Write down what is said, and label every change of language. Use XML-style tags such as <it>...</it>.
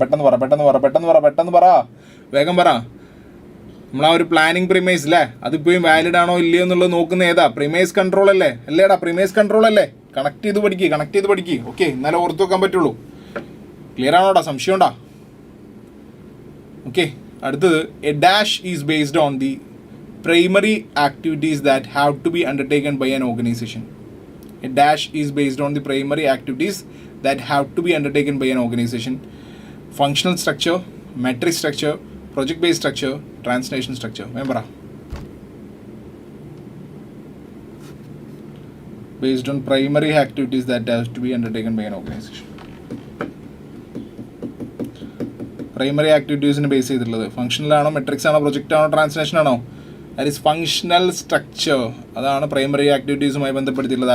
<ml>പെട്ടെന്ന് പറ, വേഗം പറ. നമ്മൾ ആ ഒരു പ്ലാനിങ് പ്രിമൈസ് അല്ലേ, അതിപ്പോഴും വാലിഡ് ആണോ ഇല്ലയോ എന്നുള്ളത് നോക്കുന്ന ഏതാ? പ്രിമൈസ് കൺട്രോൾ അല്ലേ? അല്ലേടാ, പ്രിമൈസ് കൺട്രോൾ അല്ലേ? കണക്ട് ചെയ്ത് പഠിക്കുക. ഓക്കെ, എന്നാലേ ഓർത്ത് വെക്കാൻ പറ്റുള്ളൂ. ക്ലിയർ ആണോടാ? സംശയം ഉണ്ടാ? ഓക്കെ.</ml> <en>അടുത്തത് A dash is based on the primary activities that have to be undertaken by an organization. A dash is based on the primary activities that have to be undertaken by an organization. Functional structure, metric structure, project based structure, translation structure. Remember, based on primary activities that have to be undertaken by an organization. Primary activities in base</en> <ml>ചെയ്തിട്ടുള്ളത്</ml> <en>functional</en> <ml>ആണോ,</ml> <en>metrics ആണോ, project ആണോ, translation ആണോ? That is functional structure.</en> <ml>അതാണ് primary ആക്ടിവിറ്റീസുമായി ബന്ധപ്പെടുത്തിയിട്ടുള്ളത്.</ml>